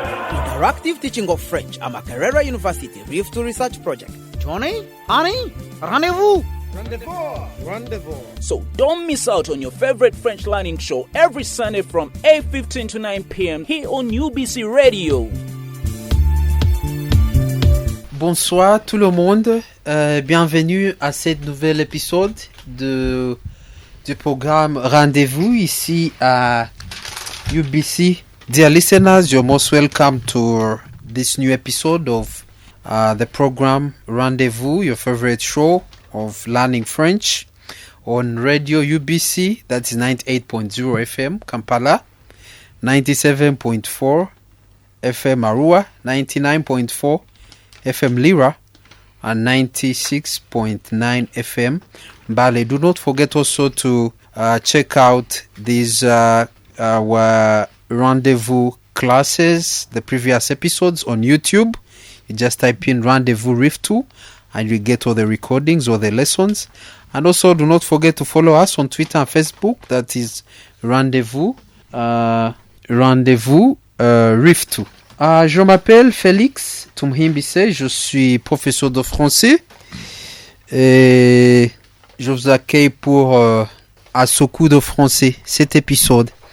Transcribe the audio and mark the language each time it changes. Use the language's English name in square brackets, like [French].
[English] Interactive teaching of French at Makerere University Rift to Research Project. Johnny, honey, rendezvous. Rendezvous. So don't miss out on your favorite French learning show every Sunday from 8:15 to 9 p.m. here on UBC Radio. [French] Bonsoir tout le monde, bienvenue à cet nouvel épisode du programme Rendez-vous ici à UBC. [English] Dear listeners, you're most welcome to this new episode of the program Rendez-vous, your favorite show of learning French on Radio UBC, that's 98.0 FM Kampala, 97.4 FM Arua, 99.4 FM Lira, and 96.9 FM Mbale. Do not forget also to check out these our Rendezvous classes, the previous episodes on YouTube. You just type in Rendezvous Rift 2 and you get all the recordings or the lessons. And also do not forget to follow us on Twitter and Facebook. That is Rendezvous Rift 2. [French] Je m'appelle Félix Tumhimbise, je suis professeur de français et je vous accueille pour à ce cours de français, cet épisode.